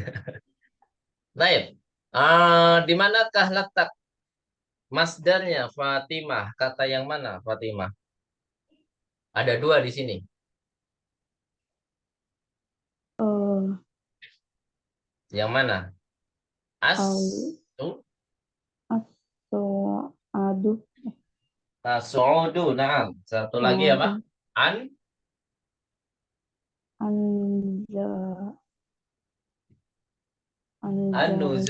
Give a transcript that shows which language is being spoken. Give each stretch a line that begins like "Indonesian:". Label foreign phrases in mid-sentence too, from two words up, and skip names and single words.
Indonesian: Baik. Di manakah letak masdarnya Fatimah? Kata yang mana, Fatimah? Ada dua di sini. Eh, Yang mana? As, Al- tu, atau aduh, tasu'udu. Nah, satu lagi apa? aduh, An, anja, anjali,